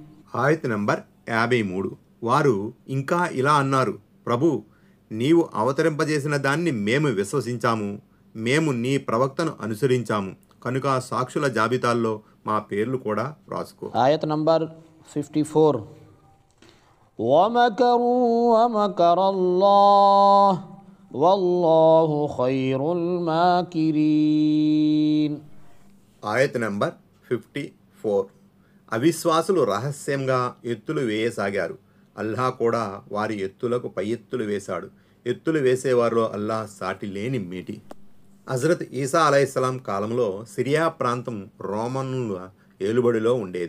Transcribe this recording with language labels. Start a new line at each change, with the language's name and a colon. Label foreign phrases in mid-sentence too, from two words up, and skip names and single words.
Telugu: ఆయత్ నంబర్ 53. వారు ఇంకా ఇలా అన్నారు: ప్రభు, నీవు అవతరింపజేసిన దాన్ని మేము విశ్వసించాము, మేము నీ ప్రవక్తను అనుసరించాము, కనుక సాక్షుల జాబితాల్లో మా పేర్లు కూడా రాసుకో. ఆయత్ నంబర్ 54.
Arabic: ومكروا ومكر الله والله خير الماكرين.
Telugu: ఆయత్ నెంబర్ 54. అవిశ్వాసులు రహస్యంగా ఎత్తులు వేయసాగారు. అల్లా కూడా వారి ఎత్తులకు పై ఎత్తులు వేశాడు. ఎత్తులు వేసేవారిలో అల్లా సాటి లేని మేటి. హజరత్ ఈసా అలైహిస్సలాం కాలంలో సిరియా ప్రాంతం రోమన్ల ఏలుబడిలో ఉండేది.